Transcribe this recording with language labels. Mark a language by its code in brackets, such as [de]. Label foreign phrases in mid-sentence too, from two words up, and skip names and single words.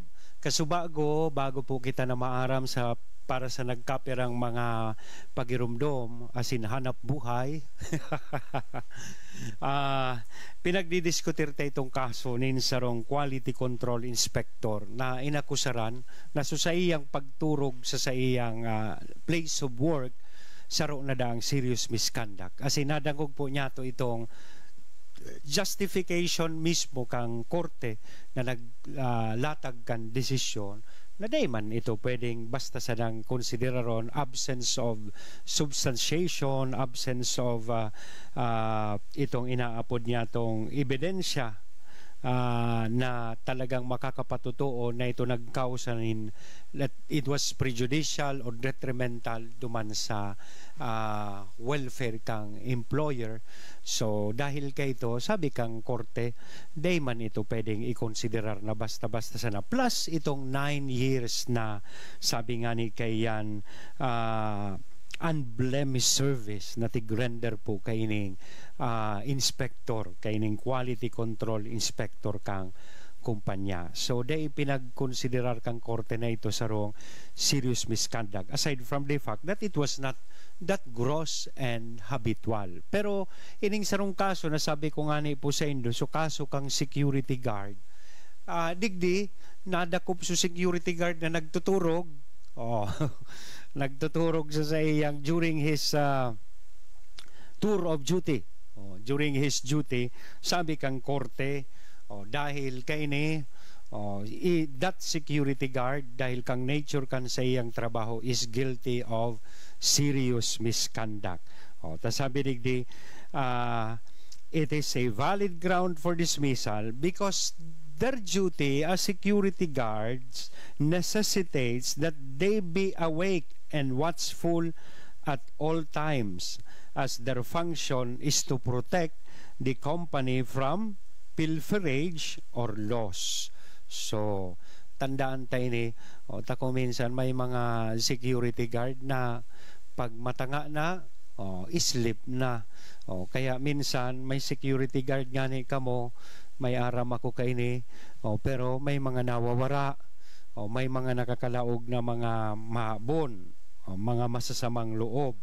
[bik] Kasubago, bago po kita na maaram sa para sa nagkapirang mga pagirumdom, asin hanap buhay. Pinagdidiskutir tayo itong kaso nin sarong [en] quality control inspector [bik] na inakusaran na sa iyang pagturog sa iyang [en] place of work [bik] saro na daang [en] serious misconduct. [bik] Asin nadangog po niya to itong justification mismo kang korte na naglatag kan desisyon na di man ito pwedeng basta sa nang konsideraron [en] absence of substantiation, absence of [bik] itong inaapod niya tong ebidensya na talagang makakapatutuo na ito nagkausanin [en] that it was prejudicial or detrimental [bik] duman sa welfare kang employer. So dahil kay ito, sabi kang korte, di man ito pwedeng i-considerar na basta-basta sana. Plus itong 9 years na sabi nga ni kay yan [en] unblemished service [bik] na tigrender po kaining inspector, kaining [en] quality control inspector [bik] kang kumpanya. So day pinagkonsiderar kang korte na ito sa rong [en] serious misconduct aside from the fact that it was not that gross and habitual. [bik] Pero ining sarong kaso na sabi ko nga ni po sa Indo, so kaso kang [en] security guard, [bik] digdi nadakop so [en] security guard [bik] na nagtuturog nagtuturog sa iyang [en] during his tour of duty. During his duty, [bik] sabi kang korte, dahil kaini [en] that security guard, [bik] dahil kang nature kan sa iyang trabaho [en] is guilty of serious misconduct. [bik] Tas sabi digdi, [en] it is a valid ground for dismissal because their duty as security guards necessitates that they be awake and watchful at all times, as their function is to protect the company from pilferage or loss. [bik] So, tandaan tayo ni, tako minsan may mga [en] security guard [bik] na pag matanga na, sleep na. Kaya minsan may [en] security guard [bik] nga ni kamo, may aram ako kaini, pero may mga nawawara, may mga nakakalaog na mga maabon, mga masasamang loob.